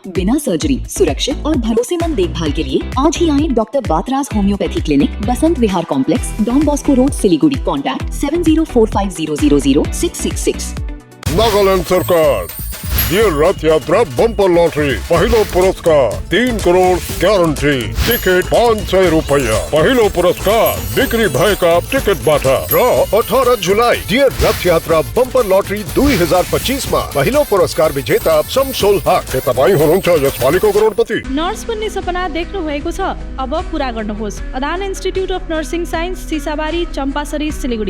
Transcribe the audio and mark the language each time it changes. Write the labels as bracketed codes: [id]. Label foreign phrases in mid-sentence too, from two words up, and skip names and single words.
[hi] बिना सर्जरी, सुरक्षित और भरोसेमंद देखभाल के लिए आज ही आए डॉक्टर बातराज होम्योपैथी क्लिनिक, बसंत विहार कॉम्प्लेक्स, डॉन बॉस्को रोड, सिलीगुड़ी। कॉन्टैक्ट 7045000666। [ne] नागालैंड सरकार ये रथ यात्रा बम्पर लॉटरी पहिलो पुरस्कार 3 करोड़ गारंटी टिकट 500 रुपया पहिलो पुरस्कार बिक्री भएका टिकटबाट र 18 जुलाई ये रथ यात्रा बम्पर लॉटरी 2025 मा पहिलो पुरस्कार विजेता शमसुल हक। के तपाईं हुनुहुन्छ यसपालिको करोडपति। नर्स बन्ने सपना देख्नु भएको छ, अब पूरा गर्नुहोस्। अदान इन्स्टिट्युट अफ नर्सिङ साइन्स, सिसाबारी, चम्पासरी, सिलीगुडी।